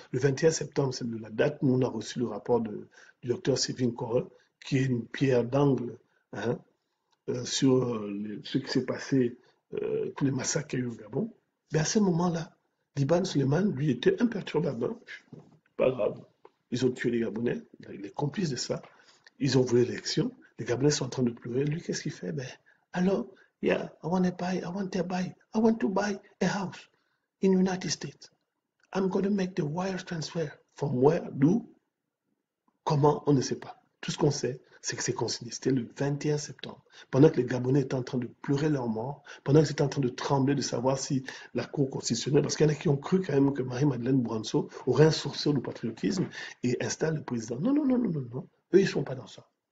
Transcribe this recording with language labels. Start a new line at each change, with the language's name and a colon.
French: Le 21 septembre, c'est la date où on a reçu le rapport du docteur Sylvain Corre, qui est une pierre d'angle hein, sur ce qui s'est passé, tous les massacres qu'il y a eu au Gabon. Mais à ce moment-là, Liban Suleiman, lui, était imperturbable. Hein. Pas grave. Ils ont tué les Gabonais, il est complice de ça. Ils ont voulu l'élection. Les Gabonais sont en train de pleurer. Lui, qu'est-ce qu'il fait? Ben, alors,
English: yeah, I want to buy a house in the United States. I'm going to make the wire transfer. From where?
French: D'où? Comment? On ne sait pas. Tout ce qu'on sait, c'est que c'est consigné. C'était le 21 septembre. Pendant que les Gabonais étaient en train de pleurer leur mort, pendant qu'ils étaient en train de trembler de savoir si la Cour constitutionnelle, parce qu'il y en a qui ont cru quand même que Marie-Madeleine Bouranceau aurait un sourcil de patriotisme et installe le président. Non, non, non, non, non, non. Eux, ils ne sont pas dans ça.